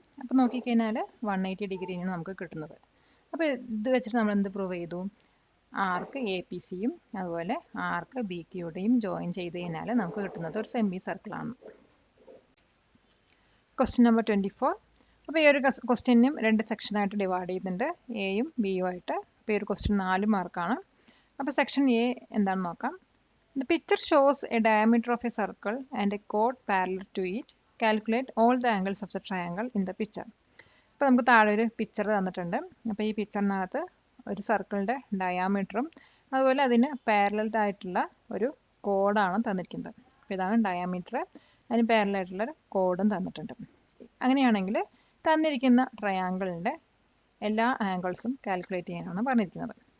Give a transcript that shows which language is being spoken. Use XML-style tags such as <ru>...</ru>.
<ml>അപ്പോൾ നോക്കിക്കഴിഞ്ഞാൽ 180 ഡിഗ്രിയാണ് നമുക്ക് കിട്ടുന്നത്. അപ്പോൾ ഇത് വെച്ചിട്ട് നമ്മൾ എന്ത് പ്രൂവ് ചെയ്തു, ആർക്ക് എ പി സിയും അതുപോലെ ആർക്ക് ബി ക്യു ഡിയും ജോയിൻ ചെയ്ത് കഴിഞ്ഞാൽ നമുക്ക് കിട്ടുന്നത് ഒരു സെമി സർക്കിളാണ്. Question number 24. അപ്പോൾ ഈ ഒരു ക്വസ്റ്റ്യനും 2 സെക്ഷനായിട്ട് ഡിവൈഡ് ചെയ്തിട്ടുണ്ട്, എയും ബിയും ആയിട്ട്. അപ്പോൾ ഈ ഒരു ക്വസ്റ്റ്യൻ 4 മാർക്കാണ്. അപ്പോൾ സെക്ഷൻ എ എന്താണെന്ന് നോക്കാം.</ml> <en>The picture shows a diameter of a circle and a chord parallel to it. Calculate all the angles of the triangle in the picture.</en> <ml>അപ്പോൾ നമുക്ക് താഴെ ഒരു പിക്ചർ തന്നിട്ടുണ്ട്. അപ്പോൾ ഈ പിക്ചറിനകത്ത് ഒരു സർക്കിളിൻ്റെ ഡയാമീറ്ററും അതുപോലെ അതിന് പാരലൽ ആയിട്ടുള്ള ഒരു കോഡാണ് തന്നിരിക്കുന്നത്. അപ്പോൾ ഇതാണ് ഡയാമീറ്റർ, അതിന് പാരലൽ ആയിട്ടുള്ള കോഡും തന്നിട്ടുണ്ട്. അങ്ങനെയാണെങ്കിൽ തന്നിരിക്കുന്ന ട്രയാങ്കിളിൻ്റെ എല്ലാ ആംഗിൾസും കാൽക്കുലേറ്റ് ചെയ്യാനാണ് പറഞ്ഞിരിക്കുന്നത്.</ml>